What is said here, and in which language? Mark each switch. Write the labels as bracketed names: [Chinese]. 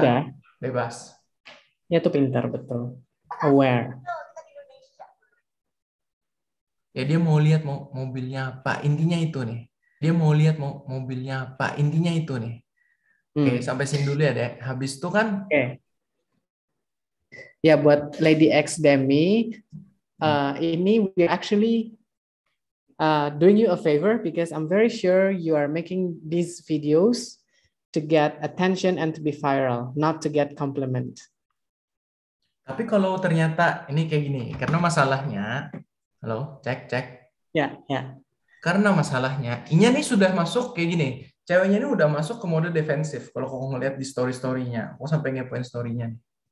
[Indonesian] udah, bebas. ya itu pintar betul. Aware. Kita di Indonesia. Ya dia mau lihat mobilnya apa, intinya itu nih. Dia mau lihat mobilnya apa, intinya itu nih. Oke, sampai sini dulu ya, Dek. Habis itu kan, Oke. Ya buat [English] Lady X Demi, [Indonesian] ini [English] we actually doing you a favor because I'm very sure you are making these videos to get attention and to be viral, not to get compliment. [Indonesian] tapi kalau ternyata ini kayak gini, karena masalahnya, halo, cek. Ya, ya. Karena masalahnya, Inya nih sudah masuk kayak gini. Ceweknya ini udah masuk ke mode defensif. Kalau kau ngeliat di story-storynya, aku sampai ngepoin story-nya nih.